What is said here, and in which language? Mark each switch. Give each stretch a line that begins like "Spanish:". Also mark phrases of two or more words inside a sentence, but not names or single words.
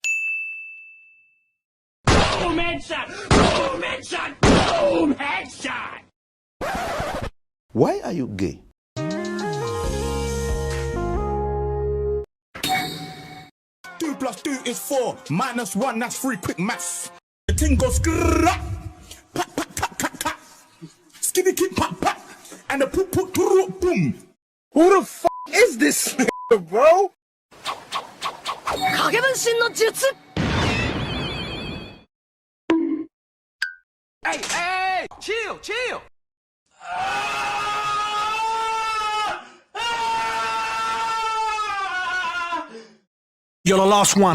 English: Boom headshot! Boom headshot! Boom headshot! Why are you gay? 2 + 2 is 4. -1, that's 3. Quick maths. The thing goes grrrr. Pat, pat, tat, tat, tat. Skinny kid, pat, pat. and the boom. Who the f is this nigga, bro? Hey, chill. You're the last one.